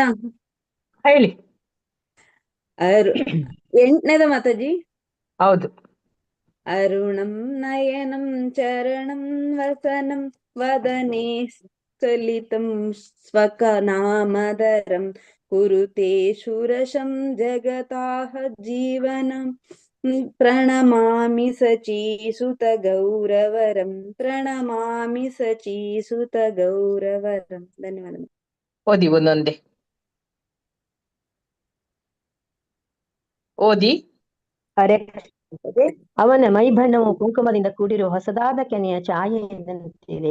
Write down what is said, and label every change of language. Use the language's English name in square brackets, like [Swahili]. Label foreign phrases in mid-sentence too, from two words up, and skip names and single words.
[Kannada] ಹೇಳಿ. ಎಂಟನೇದ ಮಾತಾಜಿ. ಹೌದು. [Sanskrit] ಅರುಣಂ ನಯನಂ ಚರಣಂ ವಸನಂ ವದನೆ ಸಲಿತಂ ಸ್ವಕನಾಮದರಂ ಕುರುತೆ ಶೂರಶಂ ಜಗತಾಃ ಜೀವನಂ ಪ್ರಣಮಾಮಿ ಸಚೀಸುತ ಗೌರವರಂ ಪ್ರಣಮಾಮಿ ಸಚೀಸುತ ಗೌರವರಂ. ಧನ್ಯವಾದ. [Kannada] ಓದಿ ಒಂದೊಂದೇ ಓದಿ. ಹರೇ ಕೃಷ್ಣ. ಅವನ ಮೈಬಣ್ಣವು ಕುಂಕುಮದಿಂದ ಕೂಡಿರುವ ಹೊಸದಾದ ಕೆನೆಯ ಛಾಯೆಯಂತಿದೆ.